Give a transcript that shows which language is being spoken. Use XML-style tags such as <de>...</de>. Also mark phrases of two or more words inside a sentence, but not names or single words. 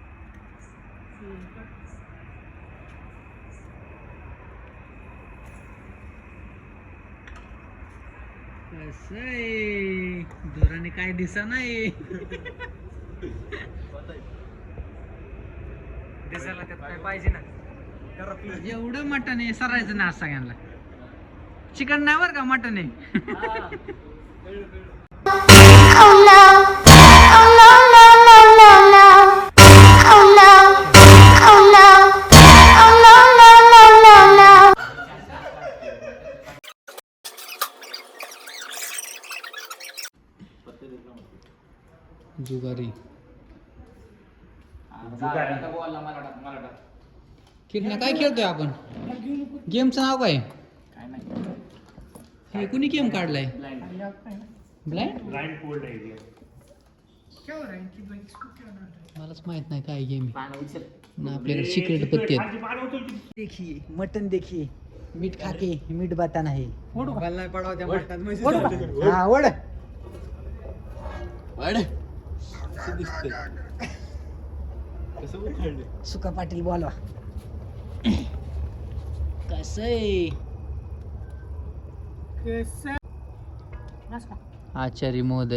<mr>कसं धोराने काय दिसा नाही. दिसायला त्यात काय पाहिजे ना. एवढं मटण आहे सरायचं ना सगळ्यांना. चिकन नाही बरं का, मटण आहे.</mr> <en>Oh no! Oh no no no no no! Oh no! Oh no! Oh no no no no no!</en> <mr>जुगारी किरण काय खेळतोय आपण? गेमचं नाव काय? हे कुणी गेम काढलाय ब्लाइंड ब्लाइंड कोल्ड आहे हे. मलाच माहित नाही काय गेम ना आपल्याकडे सिक्रेट पत्ते आहेत. खाली पाणी उचल की.</mr> <hi>देखिए मटन देखिए मीठ खा के मीठ बताना है हाँ</hi> <mr>ओढ सुका पाटील बोलवा कसं आचार्य महोदय</mr>